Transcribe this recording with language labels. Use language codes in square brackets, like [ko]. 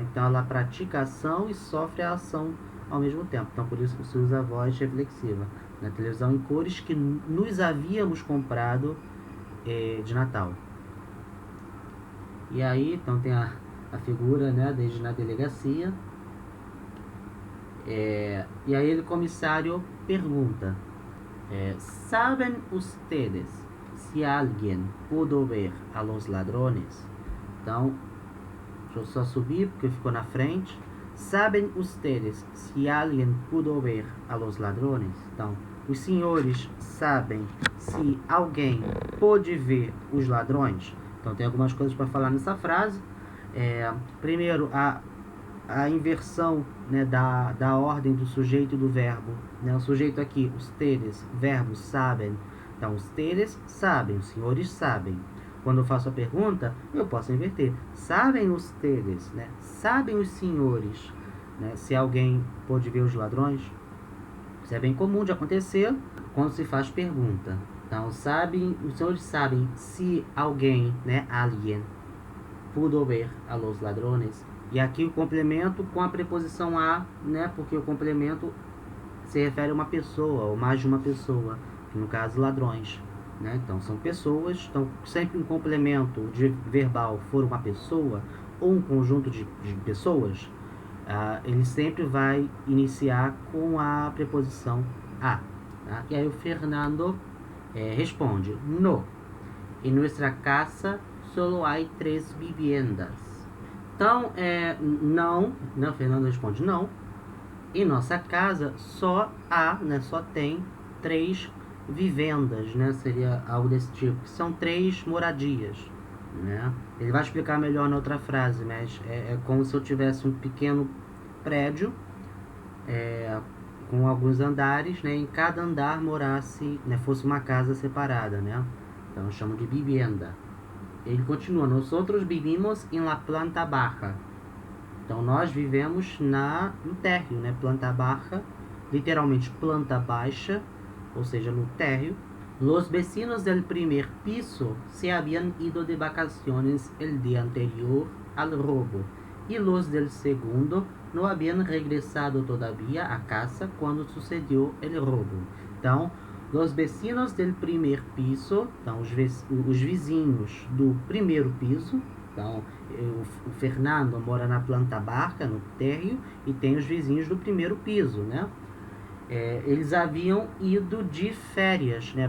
[pt] Então ela pratica a ação e sofre a ação ao mesmo tempo. Então por isso que se usa a voz reflexiva. Na televisão em cores que nos havíamos comprado de Natal. E aí, então tem a figura, né, desde na delegacia. E aí o comissário pergunta: [es] ¿saben ustedes si alguien pudo ver a los ladrones? [pt] Então, deixa eu só subir porque ficou na frente. [es] ¿Saben ustedes si alguien pudo ver a los ladrones? [pt] Então, os senhores sabem se alguém pôde ver os ladrões? Então tem algumas coisas para falar nessa frase. Primeiro, a inversão, né, da ordem do sujeito e do verbo. Né? O sujeito aqui, ustedes, verbo, sabem. Então, ustedes sabem, os senhores sabem. Quando eu faço a pergunta, eu posso inverter. Sabem ustedes, né? Sabem os senhores, né? Se alguém pôde ver os ladrões. Isso é bem comum de acontecer quando se faz pergunta. Então, sabem, os senhores sabem se alguém, né? [es] Alguien pudo ver a los ladrones. [pt] E aqui o complemento com a preposição a, né? Porque o complemento se refere a uma pessoa, ou mais de uma pessoa, que no caso ladrões, né? Então são pessoas, então sempre um complemento de verbal for uma pessoa ou um conjunto de pessoas, ele sempre vai iniciar com a preposição a, tá? E aí o Fernando responde: [es] no, em nuestra casa solo hay 3 viviendas. [pt] Então, não, né? O Fernando responde: não, em nossa casa só há, né, só tem 3 vivendas, né? Seria algo desse tipo. São 3 moradias, né? Ele vai explicar melhor na outra frase, mas é como se eu tivesse um pequeno prédio com alguns andares, né? Em cada andar morasse, né, fosse uma casa separada, né? Então eu chamo de vivienda. Ele continua: [es] nosotros vivimos en la planta baja. [pt] Então, nós vivemos no térreo, né? Planta baja, literalmente planta baixa, ou seja, no térreo. [es] Los vecinos del primer piso se habían ido de vacaciones el día anterior al robo, y los del segundo no habían regresado todavía a casa cuando sucedió el robo. [pt] Então, [es] los vecinos del primer piso, [pt] então os vizinhos do primeiro piso. Então, o Fernando mora na planta baixa, no térreo, e tem os vizinhos do primeiro piso, né? Eles haviam ido de férias, né?